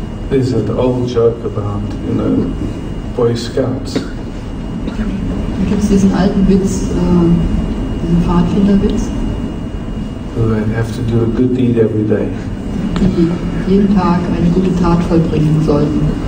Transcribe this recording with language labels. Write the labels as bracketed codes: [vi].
[en] There's an old joke about, Boy Scouts. [de] Da gibt es diesen alten Witz, diesen Pfadfinderwitz, [en] Who have to do a good deed every day. [de] die jeden Tag eine gute Tat vollbringen sollten.